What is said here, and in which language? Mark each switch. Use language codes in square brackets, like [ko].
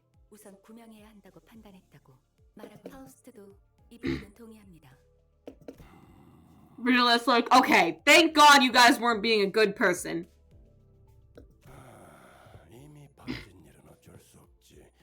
[ko] 우선 구명해야 한다고 판단했다고 말하고 파우스트도 이 부분은 동의합니다. [en] Virgilia's like, okay, thank God you guys weren't being a good person. [ko] 이미 벌어진 일은 어쩔 수 없지.